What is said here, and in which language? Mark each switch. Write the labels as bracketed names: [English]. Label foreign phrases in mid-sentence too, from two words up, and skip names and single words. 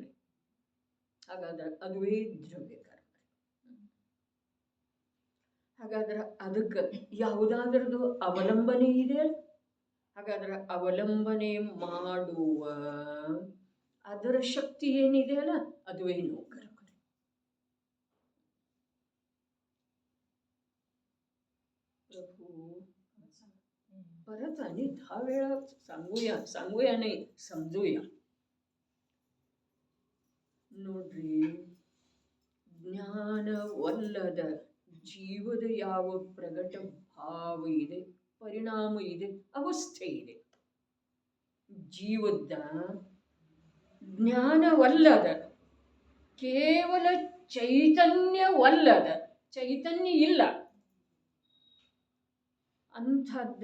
[Kannada] ಹಾಗಾದ್ರೆ ಅದುವೇ ದ್ರವ್ಯ ಕರ್ಮ. ಹಾಗಾದ್ರೆ ಅದಕ್ಕೆ ಯಾವುದಾದ್ರದ್ದು ಅವಲಂಬನೆ ಇದೆ. ಹಾಗಾದ್ರೆ ಅವಲಂಬನೆ ಮಾಡುವ ಅದರ ಶಕ್ತಿ ಏನಿದೆ ಅಲ್ಲ, ಅದುವೇ ನೋ ಕರ್ಮ. [Marathi] प्रभु परत आणि 10 वेळा सांगूया नाही समजूया. [Kannada] ನೋಡ್ರಿ, ಜ್ಞಾನವಲ್ಲದ ಜೀವದ ಯಾವ ಪ್ರಗಟ ಭಾವ ಇದೆ, ಪರಿಣಾಮ ಇದೆ, ಅವಸ್ಥೆ ಇದೆ, ಜೀವದ ಜ್ಞಾನವಲ್ಲದ ಕೇವಲ ಚೈತನ್ಯವಲ್ಲದ, ಚೈತನ್ಯ ಇಲ್ಲ ಅಂಥದ್ದು